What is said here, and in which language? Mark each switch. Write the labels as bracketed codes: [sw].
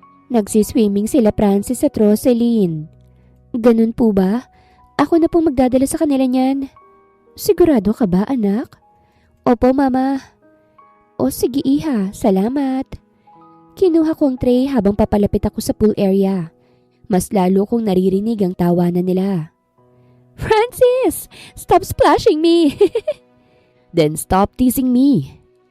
[tl] Nagsiswimming sila Francis at Rosaline. Ganun po ba? Ako na pong magdadala sa kanila niyan. Sigurado ka ba, anak? Opo, Mama. O sige, Iha. Salamat. Kinuha ko ang tray habang papalapit ako sa pool area. Mas lalo kong naririnig ang tawanan nila. [en] Francis! Stop splashing me! Then stop teasing me.